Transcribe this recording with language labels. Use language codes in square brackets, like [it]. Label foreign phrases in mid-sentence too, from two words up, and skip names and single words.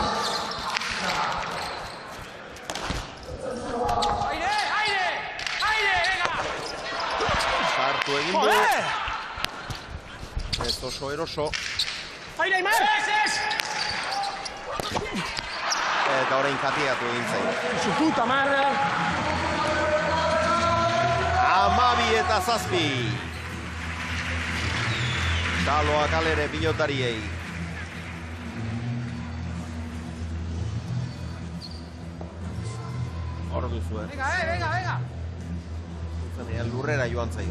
[eu] Aire, venga! Sartu egin du. Ez oso eroso. Aire, Aimar! Eta orain katiatu egin zaio. [es] Su puta madre! [eu] 12:07. Taloa kalere pilotariei. Hor duzuen. Venga! Zuzenean lurrera joan zaio.